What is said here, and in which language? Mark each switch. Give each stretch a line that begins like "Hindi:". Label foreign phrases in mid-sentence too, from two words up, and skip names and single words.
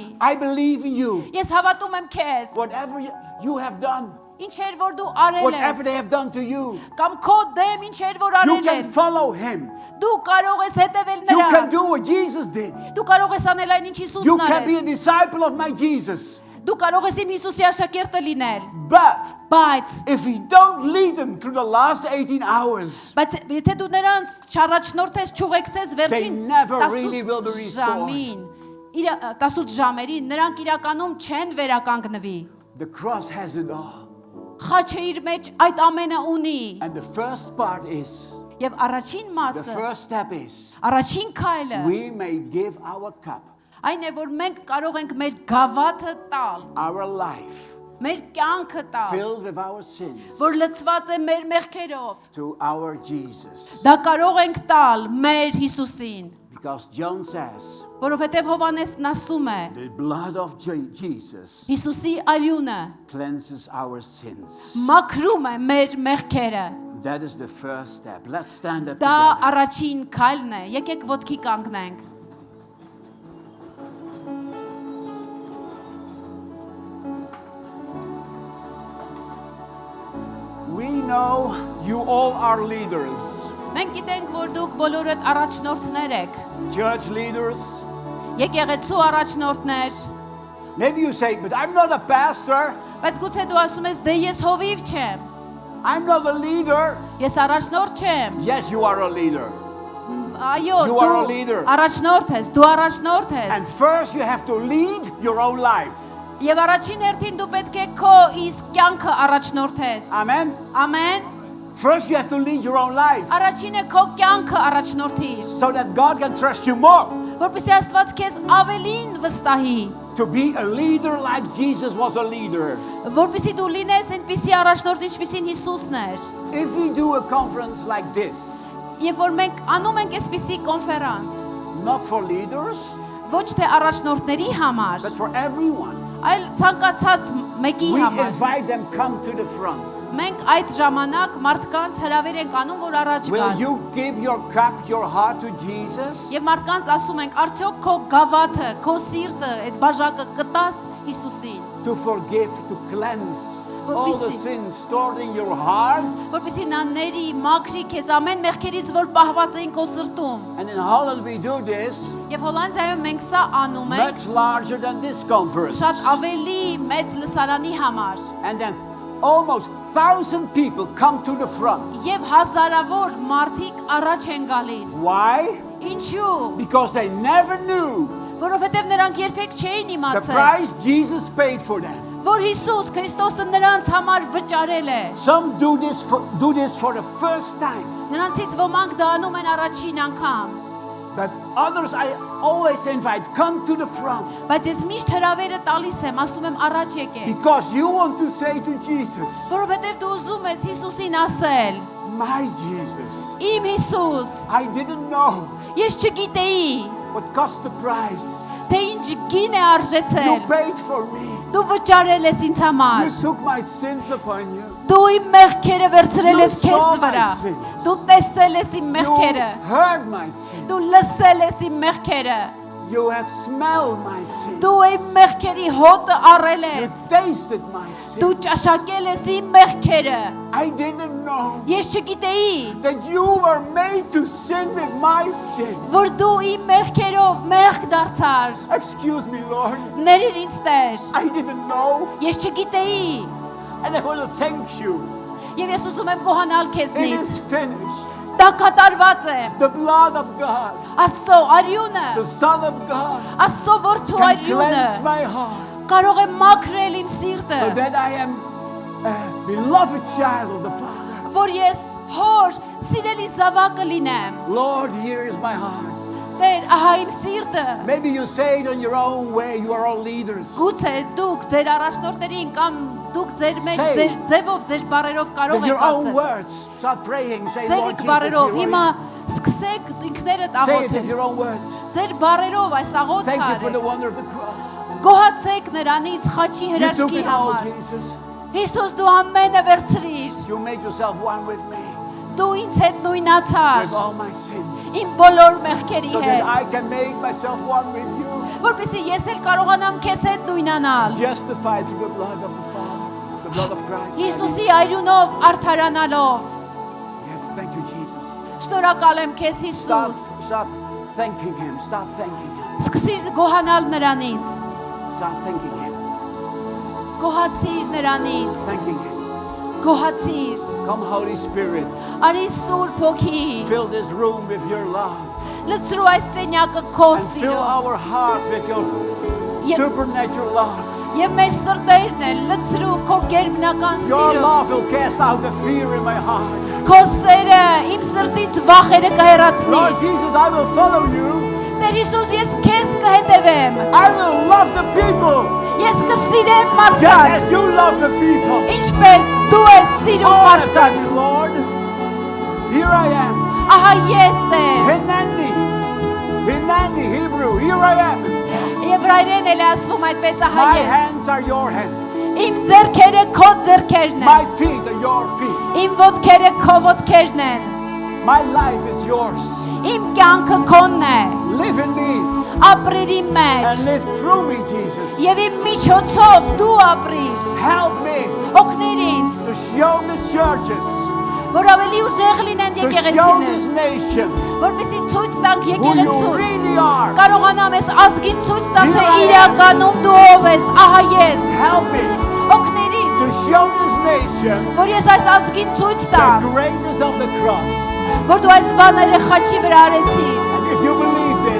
English: I believe in you.
Armenian: Ես հավատում եմ քեզ։
English: Whatever you have done,
Armenian: Ինչեր որ դու արել
English: whatever
Armenian: ես,
English: they have done to you,
Armenian: կամ քո դեմ ինչեր որ
English: you
Armenian: արել
English: can
Armenian: են,
English: follow him.
Armenian: դու կարող ես հետևել
English: You can
Armenian: նրան։
English: do what Jesus did.
Armenian: Դու կարող ես անել այն ինչ
English: You
Armenian: Հիսուսն
English: can be a
Armenian: արեց։
English: disciple of my Jesus.
Armenian: Դու կարող ես իմ Հիսուսի աշակերտը լինել,
English: But
Armenian: բայց
English: if we don't lead them through the last 18 hours,
Armenian: եթե դու նրանց չառաջնորդես, չուղեկցես վերջին
English: never really will be restored.
Armenian: ժամին, 18 ժամերին նրանք իրականում չեն վերականգնվի։
English: the cross has it all.
Armenian: Խաչը իր մեջ այդ ամենը ունի։
English: And the first part is,
Armenian: Եվ առաջին
English: the
Armenian: մասը,
English: first step is,
Armenian: առաջին քայլը
English: we may give our cup,
Armenian: այն է, որ մենք կարող ենք մեր գավաթը տալ,
English: our life,
Armenian: մեր կյանքը տալ,
English: filled with our sins,
Armenian: որ լցված է մեր մեղքերով։
English: to our Jesus.
Armenian: Դա կարող ենք տալ մեր Հիսուսին,
English: Because John says,
Armenian: որովհետև Հովհաննեսն ասում է,
English: the blood of Jesus
Armenian: Հիսուսի արյունը
English: cleanses our sins.
Armenian: մաքրում է մեր մեղքերը։
English: That is the first step. Let's stand up
Armenian: Դա
English: together.
Armenian: առաջին քայլն է։ Եկեք ոտքի կանգնենք։
English: We know you all are leaders,
Armenian: Մենք գիտենք, որ դուք բոլորդ առաջնորդներ եք։
English: church leaders.
Armenian: Եկեղեցու առաջնորդներ,
English: Maybe you say, but I'm not a pastor.
Armenian: բայց գուցե դու ասում ես, դե ես հովիվ չեմ,
English: I'm not a leader.
Armenian: ես առաջնորդ չեմ։
English: Yes, you are a leader.
Armenian: Այո,
English: You are a leader.
Armenian: առաջնորդ ես, դու առաջնորդ
English: And
Armenian: ես։
English: first you have to lead your own life.
Armenian: Եվ առաջին հերթին դու պետք է քո իսկ կյանքը առաջնորդես։
English: Amen.
Armenian: Ամեն։
English: First you have to lead your own life
Armenian: Առաջինը քո կյանքը առաջնորդիր,
English: so that God can trust you more.
Armenian: որպեսզի Աստված քեզ ավելին վստահի,
English: To be a leader like Jesus was a leader.
Armenian: որպեսզի դու լինես այնպիսի առաջնորդ, ինչպիսին Հիսուսն էր։
English: If we do a conference like this,
Armenian: Երբ որ մենք անում ենք այսպիսի կոնֆերանս,
English: not for leaders,
Armenian: ոչ թե առաջնորդների համար,
English: but for everyone,
Armenian: այլ ցանկացած մեկի
English: we
Armenian: համար,
English: invite them come to the front.
Armenian: մենք այդ ժամանակ մարդկանց հրավեր ենք անում, որ առաջ
English: Will
Armenian: գան։
English: you give your cup, your heart to Jesus?
Armenian: Եվ մարդկանց ասում ենք, արդյոք քո գավաթը, քո սիրտը, այդ բաժակը կտաս Հիսուսին,
English: To forgive, to cleanse all the
Armenian: Որպեսզի-
English: sins stored in your heart.
Armenian: որպեսզի նա ների, մաքրի քեզ ամեն մեղքերից, որ պահված էին քո սրտում։
English: And in Holland we do this
Armenian: Եվ Հոլանդիայում մենք սա անում ենք
English: much larger than this conference.
Armenian: շատ ավելի մեծ լսարանի համար։
English: And then almost 1,000 people come to the front.
Armenian: Եվ հազարավոր մարդիկ առաջ են գալիս։
English: Why?
Armenian: Ինչու՞։
English: Because they never knew
Armenian: Որովհետև նրանք երբեք չէին
English: the
Armenian: իմացել,
English: price Jesus paid for them.
Armenian: որ Հիսուս Քրիստոսը նրանց համար վճարել է։
English: Some do this for the first time,
Armenian: Նրանցից ոմանք դա անում են առաջին անգամ,
English: but others I always invite come to the front
Armenian: բայց ես միշտ հրավերը տալիս եմ, ասում եմ առաջ եկեք,
English: because you want to say to Jesus,
Armenian: որովհետև դու ուզում ես Հիսուսին ասել.
English: my Jesus,
Armenian: Իմ Հիսուս,
English: I didn't know
Armenian: Ես չգիտեի,
English: what cost the price.
Armenian: թե ինչ գին է
English: You
Armenian: արժեցել։
English: paid for me.
Armenian: Դու վճարել ես ինձ
English: You
Armenian: համար։
English: took my sins upon you.
Armenian: Դու իմ մեղքերը վերցրել ես
English: You
Armenian: քեզ
English: saw my
Armenian: վրա։
English: sins.
Armenian: Դու տեսել ես իմ
English: You
Armenian: մեղքերը։
English: heard my sin.
Armenian: Դու լսել ես իմ մեղքերը։
English: You have smelled my sin.
Armenian: Դու իմ մեղքերի հոտը առել
English: You
Armenian: ես։
English: tasted my sin.
Armenian: Դու ճաշակել ես իմ մեղքերը։
English: I didn't know
Armenian: Ես չգիտեի,
English: that you were made to sin with my sin.
Armenian: որ դու իմ մեղքերով մեղք դարձար։
English: Excuse me, Lord.
Armenian: Ների ինձ Տեր։
English: I didn't know.
Armenian: Ես չգիտեի։
English: And I want to thank you.
Armenian: Եվ ես ուզում եմ գոհանալ
English: It
Armenian: քեզնից։
English: is finished.
Armenian: Դա կատարված է։
English: The blood of God,
Armenian: Աստծո արյունը,
English: the Son of God,
Armenian: Աստծո որդու
English: can
Armenian: արյունը
English: cleanse my heart
Armenian: կարող է մաքրել իմ սիրտը,
English: so that I am a beloved child of the Father.
Armenian: որ ես հոր սիրելի զավակը լինեմ։
English: Lord, here is my heart.
Armenian: Տեր, ահա իմ սիրտը։
English: Maybe you say it in your own way. You are all leaders.
Armenian: Գուցե դուք ձեր առաջնորդներին կամ դուք ձեր մեջ
English: Say.
Armenian: ձեր ձևով, ձեր բառերով կարող
English: With
Armenian: եք
English: your own
Armenian: ասել։
English: words, start praying. Say, Lord
Armenian: Ձեր
English: Jesus,
Armenian: բառերով
English: here
Armenian: հիմա
English: I am.
Armenian: սկսեք ինքներդ
English: Say it with
Armenian: աղոթել։
English: your own words.
Armenian: Ձեր բառերով այս աղոթքը
English: Thank you for the
Armenian: արեք։
English: wonder of the cross.
Armenian: Գոհացեք նրանից խաչի
English: You took
Armenian: հրաշքի
English: it all,
Armenian: համար։
English: Jesus.
Armenian: Հիսուս դու ամենը վերցրիր։
English: You made yourself one with me,
Armenian: Դու ինձ հետ նույնացար։
English: with all my sins,
Armenian: Իմ բոլոր մեղքերի
English: so that
Armenian: հետ,
English: I can make myself one with you,
Armenian: որպեսզի ես էլ կարողանամ քեզ հետ նույնանալ։
English: justified through the blood of the Father, the blood of Christ.
Armenian: Հիսուսի արյունով արդարանալով։
English: Yes, thank you, Jesus.
Armenian: Շնորհակալ եմ քեզ
English: Start,
Armenian: Հիսուս։
English: start thanking Him. Start thanking Him.
Armenian: Սկսիր գոհանալ նրանից։
English: Start thanking Him.
Armenian: Գոհացիր նրանից։
English: Thanking Him.
Armenian: Գոհացիր։
English: Come, Holy Spirit,
Armenian: Արի Սուրբ Հոգի,
English: fill this room with your love.
Armenian: լցրու այս սենյակը քո
English: And fill
Armenian: սիրով։
English: our hearts with your supernatural love.
Armenian: Եվ մեր սրտերն էլ լցրու քո գերբնական
English: Your
Armenian: սիրով։
English: love will cast out the fear in my heart.
Armenian: Քո սերը իմ սրտից վախերը կհեռացնի։
English: Lord Jesus, I will follow you.
Armenian: Տեր Հիսուս, ես քեզ կհետևեմ։
English: I will love the people
Armenian: Ես կսիրեմ
English: just
Armenian: մարդկանց,
English: as you love the people.
Armenian: ինչպես դու ես սիրում
English: Oh, I
Armenian: մարդկանց։
English: thank you, Lord. Here I am.
Armenian: Ահա ես Տեր։
English: Hineni. Hineni, Hebrew. Here I am.
Armenian: Եբրայերեն էլ ասվում այդպես ահա
English: My
Armenian: ես։
English: hands are your hands.
Armenian: Իմ ձեռքերը քո ձեռքերն են։
English: My feet are your feet.
Armenian: Իմ ոտքերը քո ոտքերն են։
English: My life is yours.
Armenian: Իմ կյանքը քոնն է։
English: Live in me
Armenian: Ապրիր իմ մեջ։
English: and live through me, Jesus.
Armenian: Եվ իմ միջոցով դու ապրիր։
English: Help me
Armenian: Օգնիր ինձ,
English: to show the churches,
Armenian: որ ավելի ուժեղ լինեն
English: to show
Armenian: եկեղեցիները,
English: this nation
Armenian: որպեսզի ցույց տանք
English: who you
Armenian: եկեղեցուն։
English: really are.
Armenian: Կարողանամ ես ազգին ցույց տամ, թե
English: Here I am.
Armenian: իրականում դու ով ես, ահա ես։
English: Help me
Armenian: Օգնիր ինձ,
English: to show this nation
Armenian: որ ես այս ազգին ցույց
English: the
Armenian: տամ,
English: greatness of the cross.
Armenian: որ դու այս բաները խաչի վրա արեցիր։
English: And if you believe this,